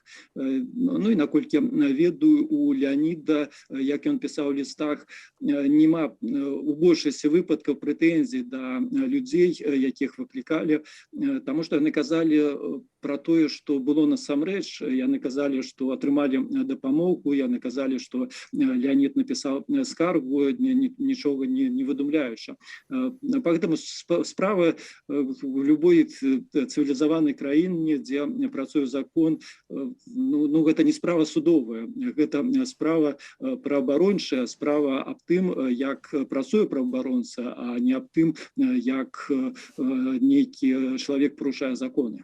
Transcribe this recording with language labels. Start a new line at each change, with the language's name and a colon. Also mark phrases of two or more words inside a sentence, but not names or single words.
Belarusian: Ну і наколькі ведаю, у Леонида, як ён пісаў у лістах, нема у большасці выпадкаў прэтэнзій да людзей, якіх выклікалі, таму што яны казалі пра тое, што было насамрэч. Яны казалі, што атрымалі дапамогу, яны казалі, што Леонид напісаў скаргу, нічога не выдумляючы. Поэтому справа в любой цывілізаванай краіне, дзе працуе закон, ну, гэта не справа судовая, гэта справа праваабарончая, справа аб тым, як працуе праваабаронца, а не аб тым, як нейкі чалавек парушае законы.